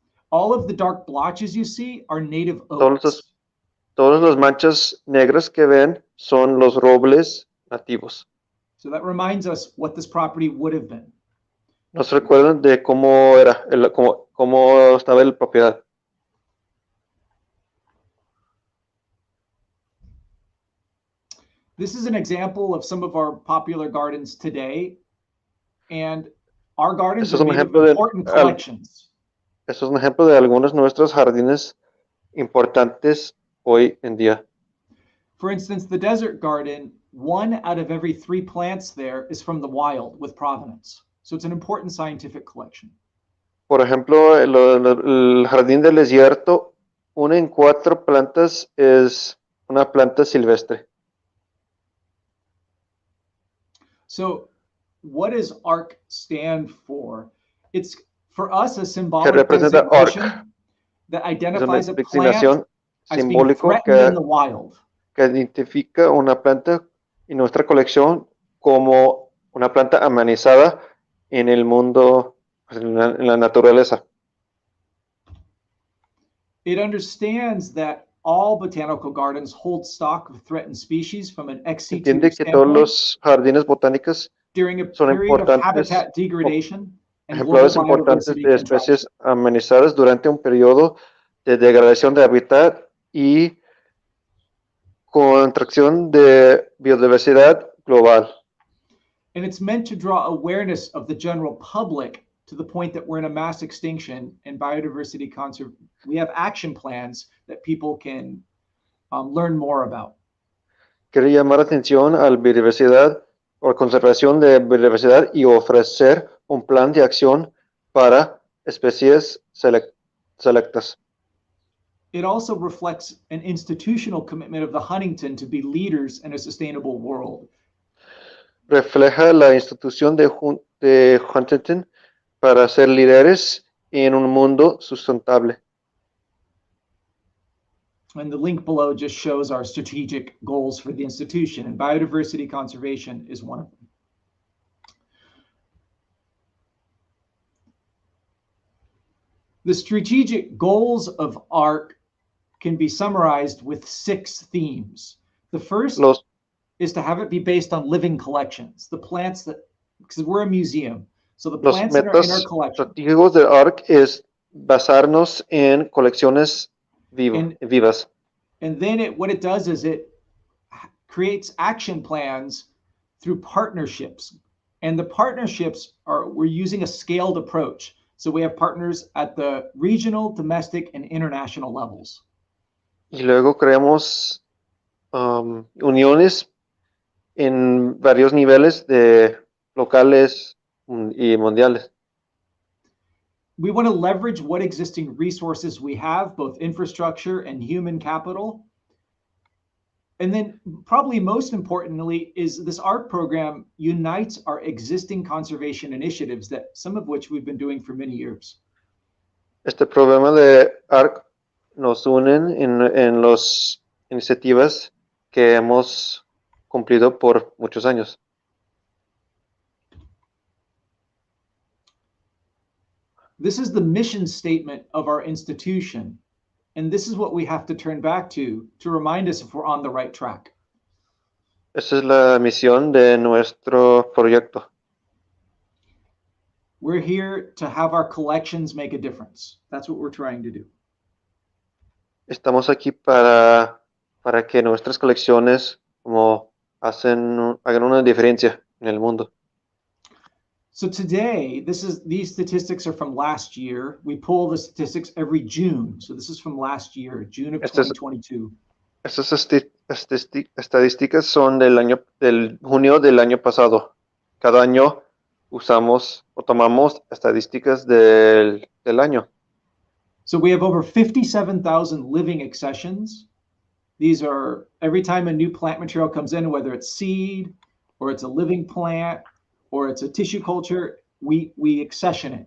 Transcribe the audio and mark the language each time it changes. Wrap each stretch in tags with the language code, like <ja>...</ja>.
<en>All of the dark blotches you see are native oaks.</en> <es>Todas las manchas negras que ven son los robles nativos.</es> <en>So that reminds us what this property would have been.</en> <es>Nos recuerdan de cómo era, cómo estaba la propiedad.</es> <en>This is an example of some of our popular gardens today, and our gardens are made of important collections.</en> <es>Eso es un ejemplo de algunos de nuestros jardines importantes hoy en día.</es> <en>For instance, the desert garden, 1 out of every 3 plants there is from the wild with provenance. So it's an important scientific collection.</en> <es>Por ejemplo, el jardín del desierto, 1 en 4 plantas es una planta silvestre.</es> <en>So what does ARC stand for? It's for us a symbolic designation that identifies a plant as being threatened in the wild.</en> <es>Que identifica una planta en nuestra colección como una planta amenazada en el mundo, en la naturaleza.</es> <en>It understands that all botanical gardens hold stock of threatened species from an ex situ</en> <es>Entiende que todos los jardines botánicos son importantes, ejemplares importantes de especies amenazadas durante un periodo de degradación de hábitat y contracción de biodiversidad global.</es> <en>And it's meant to draw awareness of the general public to the point that we're in a mass extinction and biodiversity conservation. We have action plans that people can learn more about.</en> <es>Quiere llamar atención a la biodiversidad o conservación de biodiversidad y ofrecer un plan de acción para especies selectas.</es> <en>It also reflects an institutional commitment of the Huntington to be leaders in a sustainable world.</en> <es>Refleja la institución de Huntington para ser líderes en un mundo sustentable.</es> <en>And the link below just shows our strategic goals for the institution, and biodiversity conservation is one of them. The strategic goals of ARC can be summarized with 6 themes. The first is to have it be based on living collections. The plants that, because we're a museum, so the plants that are in our collection.</en> <es>Los objetivos de ARC es basarnos en colecciones vivas.</es> <en>And then what it does is it creates action plans through partnerships. And the partnerships we're using a scaled approach. So we have partners at the regional, domestic, and international levels.</en> <es>Y luego creamos uniones en varios niveles de locales y mundiales.</es> <en>We want to leverage what existing resources we have, both infrastructure and human capital. And then probably most importantly is this ARC program unites our existing conservation initiatives, that some of which we've been doing for many years.</en> <es>Este programa de ARC nos unen en las iniciativas que hemos cumplido por muchos años.</es> <en>This is the mission statement of our institution, and this is what we have to turn back to remind us if we're on the right track.</en> <es>Esa es la misión de nuestro proyecto.</es> <en>We're here to have our collections make a difference. That's what we're trying to do.</en> <es>Estamos aquí para que nuestras colecciones hagan una diferencia en el mundo.</es> <en>So today, these statistics are from last year. We pull the statistics every June. So this is from last year, June of 2022.</en> <es>Estas estadísticas son del junio del año pasado. Cada año usamos o tomamos estadísticas del año.</es> <en>So we have over 57,000 living accessions. These are every time a new plant material comes in, whether it's seed or it's a living plant or it's a tissue culture, we accession it.</en>